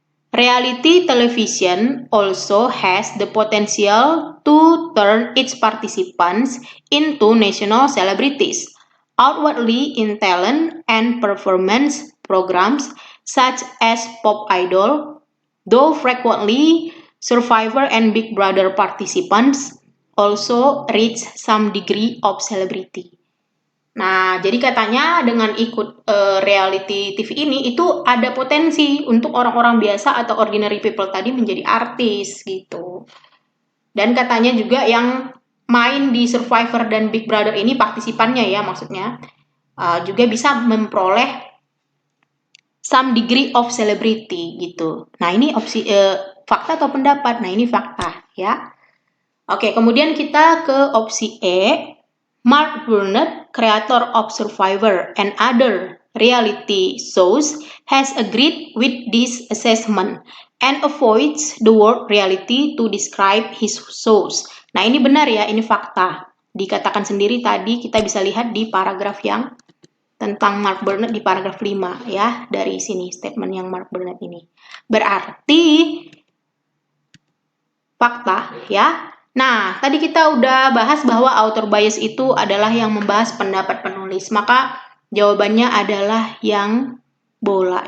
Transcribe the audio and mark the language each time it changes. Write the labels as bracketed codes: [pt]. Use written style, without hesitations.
[en] Reality television also has the potential to turn its participants into national celebrities, outwardly in talent and performance programs such as Pop Idol, though frequently Survivor and Big Brother participants also reach some degree of celebrity. [id] Nah, jadi katanya dengan ikut reality TV ini itu ada potensi untuk orang-orang biasa atau [en] ordinary people [id] tadi menjadi artis gitu. Dan katanya juga yang main di Survivor dan Big Brother ini partisipannya ya maksudnya juga bisa memperoleh [en] some degree of celebrity [id] gitu. Nah, ini opsi fakta atau pendapat? Nah, ini fakta ya. Oke, kemudian kita ke opsi E. [en] Mark Burnett, creator of Survivor and other reality shows, has agreed with this assessment and avoids the word reality to describe his shows. [id] Nah, ini benar ya, ini fakta. Dikatakan sendiri tadi kita bisa lihat di paragraf yang tentang Mark Burnett di paragraf 5 ya, dari sini statement yang Mark Burnett ini. Berarti fakta ya. Nah, tadi kita udah bahas bahwa author bias itu adalah yang membahas pendapat penulis. Maka jawabannya adalah yang bola.